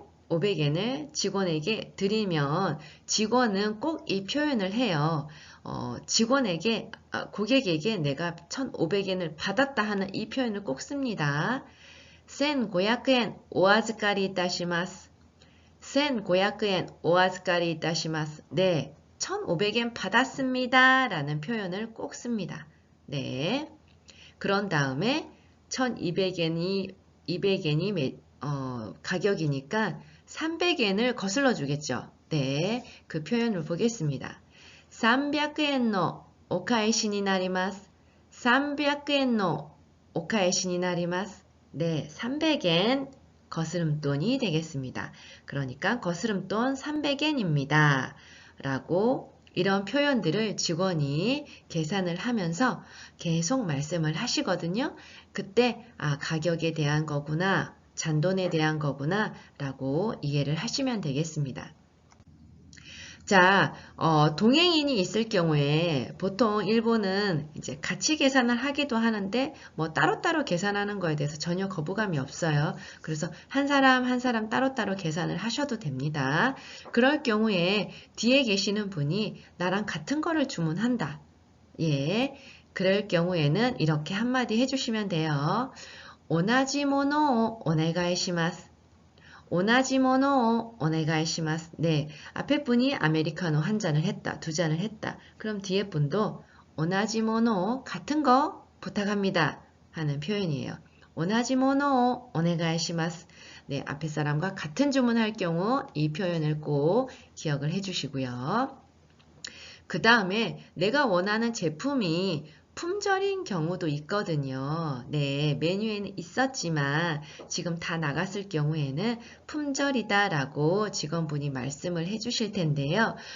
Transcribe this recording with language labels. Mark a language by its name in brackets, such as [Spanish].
[Korean] 500엔을 직원에게 드리면 직원은 꼭 이 표현을 해요. 고객에게 내가 1500엔을 받았다 하는 이 표현을 꼭 씁니다. [Japanese] 1500엔お預かりいたします.1500엔お預かりいたします. [Korean] 네, 1500엔 받았습니다. 라는 표현을 꼭 씁니다. 네, 그런 다음에 1200엔이 200엔이 가격이니까 300엔을 거슬러 주겠죠. 네, 그 표현을 보겠습니다. [Japanese] 300엔のお返しになります. 300엔のお返しになります. [Korean] 네, 300엔 거스름돈이 되겠습니다. 그러니까 거스름돈 300엔입니다. 라고 이런 표현들을 직원이 계산을 하면서 계속 말씀을 하시거든요. 그때 가격에 대한 거구나, 잔돈에 대한 거구나 라고 이해를 하시면 되겠습니다. 자, 동행인이 있을 경우에 보통 일본은 이제 같이 계산을 하기도 하는데 뭐 따로따로 계산하는 거에 대해서 전혀 거부감이 없어요. 그래서 한 사람 한 사람 따로따로 계산을 하셔도 됩니다. 그럴 경우에 뒤에 계시는 분이 나랑 같은 거를 주문한다. 예, 그럴 경우에는 이렇게 한마디 해주시면 돼요. [Japanese] 同じものをお願いします.同じものをお願いします. [Korean] 네, 앞에 분이 아메리카노 한 잔을 했다, 2잔을 했다. 그럼 뒤에 분도 [Japanese] 同じものを [Korean] 같은 거 부탁합니다 하는 표현이에요. [Japanese] 同じものをお願いします. [Korean] 네, 앞에 사람과 같은 주문할 경우 이 표현을 꼭 기억을 해주시고요. 그 다음에 내가 원하는 제품이 품절인 경우도 있거든요. 네, 메뉴에는 있었지만 지금 다 나갔을 경우에는 품절이다 라고 직원분이 말씀을 해주실 텐데요.